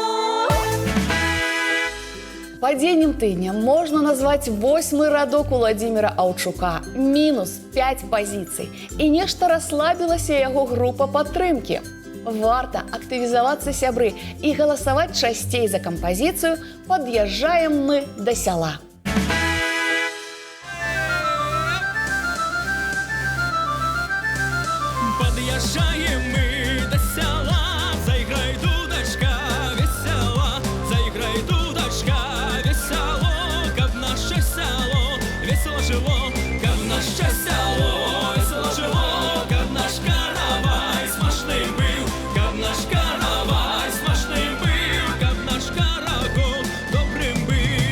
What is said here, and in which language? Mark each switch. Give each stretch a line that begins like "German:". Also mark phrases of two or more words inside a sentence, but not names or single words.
Belarusian: Падзеннем тыдня можна назваць 8-й радок Уладзіміра Аўчука, мінус 5 пазіцый. І нешта расслабілася яго група падтрымкі. Варта актывізавацца, сябры, і галасаваць часцей за кампазіцыю «Пад'язджаем мы да сяла».
Russian: Подъезжаем мы до села, заиграй, дудочка, весело, заиграй, дудочка, весело, как наше село, весело жило, как наше село, весело жило, как наш каравай смачный был, как наш каравай смачный был, как наш карагол добрым был.